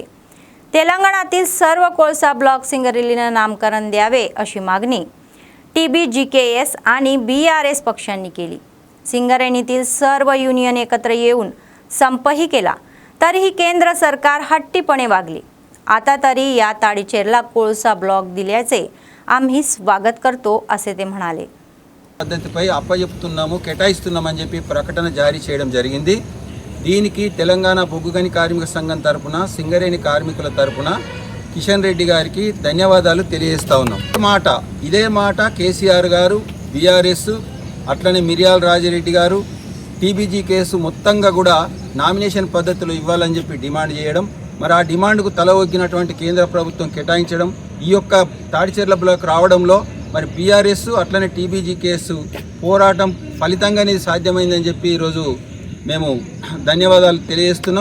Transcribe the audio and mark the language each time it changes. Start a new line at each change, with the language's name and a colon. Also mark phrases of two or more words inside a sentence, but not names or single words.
Marathi: तेलंगणातील सर्व कोळसा ब्लॉक सिंगरेलीला नामकरण द्यावे अशी मागणी TBGKS आणि BRS पक्षांनी केली। सिंगरेनीतील सर्व युनियन एकत्र येऊन संपही केला, तरीही केंद्र सरकार हट्टीपणे वागले। आता तरी या ताडीचेरला कोळसा ब्लॉक दिल्याचे आम्ही स्वागत करतो असे ते म्हणाले।
Telugu: పద్ధతిపై అప్పచెప్తున్నాము, కేటాయిస్తున్నామని చెప్పి ప్రకటన జారీ చేయడం జరిగింది। దీనికి తెలంగాణ బొగ్గు గని కార్మిక సంఘం తరపున సింగరేణి కార్మికుల తరపున కిషన్ రెడ్డి గారికి ధన్యవాదాలు తెలియజేస్తా ఉన్నాం। ఇదే మాట కేసీఆర్ గారు, బీఆర్ఎస్, అట్లనే మిర్యాల రాజిరెడ్డి గారు, TBGKS మొత్తంగా కూడా నామినేషన్ పద్ధతిలో ఇవ్వాలని చెప్పి డిమాండ్ చేయడం, మరి ఆ డిమాండ్కు తల ఒగ్గినటువంటి కేంద్ర ప్రభుత్వం కేటాయించడం, ఈ యొక్క తాడిచెర్ల బ్లాక్ రావడంలో మరి BRS అట్లనే TBGKS పోరాటం ఫలితంగానే సాధ్యమైందని చెప్పి ఈరోజు మేము ధన్యవాదాలు తెలియజేస్తున్నాం।